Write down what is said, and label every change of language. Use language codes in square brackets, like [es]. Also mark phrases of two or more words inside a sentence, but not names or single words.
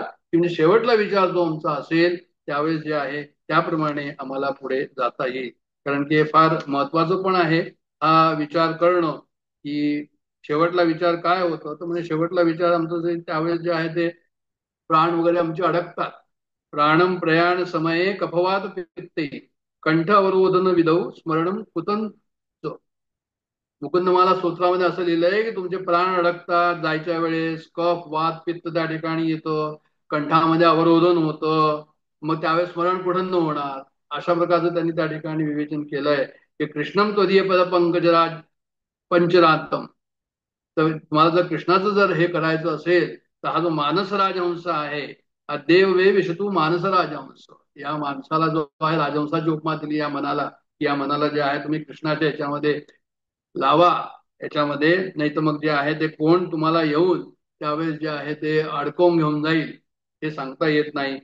[mr] की म्हणजे शेवटला विचार जो आमचा असेल त्यावेळेस जे आहे त्याप्रमाणे आम्हाला पुढे जाता येईल. कारण की हे फार महत्वाचं पण आहे हा विचार करणं, की शेवटला विचार काय होतं. तर म्हणजे शेवटला विचार आमचं जे त्यावेळेस जे आहे ते प्राण वगैरे आमचे अडकतात. [sa] प्राणम प्रयाण समये कफवात पित्ते कंठ अवरोधन विदौ स्मरणम कुतन. [mr] मुकुंदमाला स्तोत्रामध्ये असं लिहिलंय की तुमचे प्राण अडकतात जायच्या वेळेस, कफ वात पित्त त्या ठिकाणी येतं, कंठामध्ये अवरोधन होतं, मग त्यावेळेस स्मरण कुठं न होणार. अशा प्रकारचं त्यांनी त्या ठिकाणी विवेचन केलंय की [sa] कृष्णम त्वदीय पद पंकजराज पंचरातम. [mr] तर तुम्हाला जर कृष्णाचं जर हे करायचं असेल तर हा जो मानस राजहंस आहे, हा [sa] देव वे विषतू मानस राजहंस, [mr] या माणसाला जो आहे राजहंसाची उपमा दिली या मनाला. या मनाला जे आहे तुम्ही कृष्णाच्या याच्यामध्ये लावा याच्यामध्ये, नाही तर मग जे आहे ते कोण तुम्हाला येऊन त्यावेळेस जे आहे ते अडकवून घेऊन जाईल हे सांगता येत नाही.